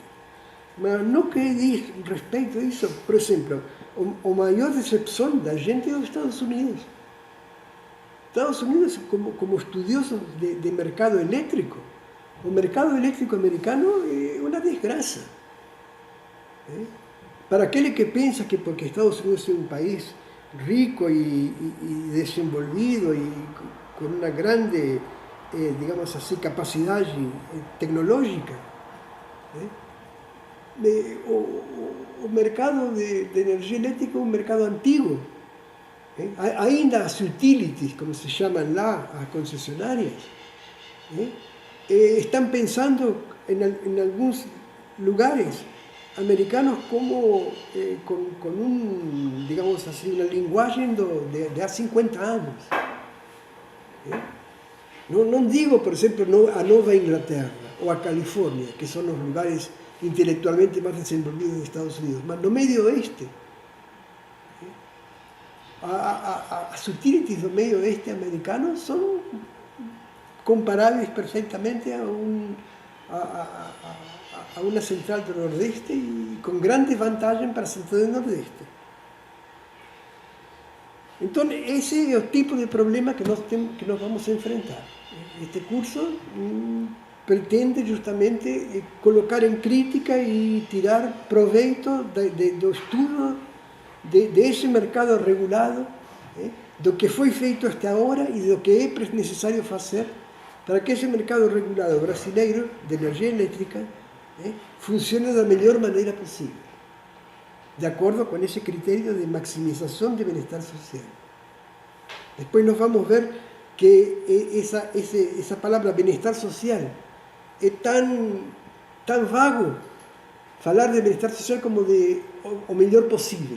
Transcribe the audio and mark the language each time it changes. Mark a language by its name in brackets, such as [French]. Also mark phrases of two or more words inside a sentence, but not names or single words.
[Portuguese] Mas no que diz respeito a isso, por exemplo, a maior decepção da gente é os Estados Unidos. Estados Unidos, como estudiosos de mercado elétrico, o mercado elétrico americano é uma desgraça. Para aquele que pensa que porque Estados Unidos é um país rico y desenvolvido [Spanish] y con una grande, digamos así, capacidad tecnológica. [Portuguese] O mercado [Spanish] de energía eléctrica es un mercado antiguo. [Portuguese] Ainda as utilities, [Spanish] como se llaman [Portuguese] lá, as concessionarias, [Spanish] están pensando en algunos lugares americanos como con digamos así, una lenguaje de hace 50 años. No digo, por ejemplo, a Nueva Inglaterra o a California, que son los lugares intelectualmente más desenvolvidos de Estados Unidos, [Portuguese] mas no medio oeste. As utilities do medio oeste americano [Spanish] son comparables perfectamente a una central del nordeste y con [Portuguese] grandes vantagens para a [Spanish] central del nordeste. Entonces, ese es el tipo de problema que nos vamos a enfrentar. [Portuguese] Este curso pretende justamente [Spanish] colocar en crítica y [Portuguese] tirar proveito do estudo [Spanish] de ese mercado regulado, [Portuguese] do que foi feito [Spanish] hasta ahora y [Portuguese] do que é [Spanish] necesario hacer para que ese mercado [Portuguese] regulado brasileiro de energía eléctrica funcione da melhor maneira possível, de acordo com esse critério de maximização de bem-estar social. Depois nós vamos ver que essa palavra bem-estar social é tão vago, falar de bem-estar social como de o melhor possível.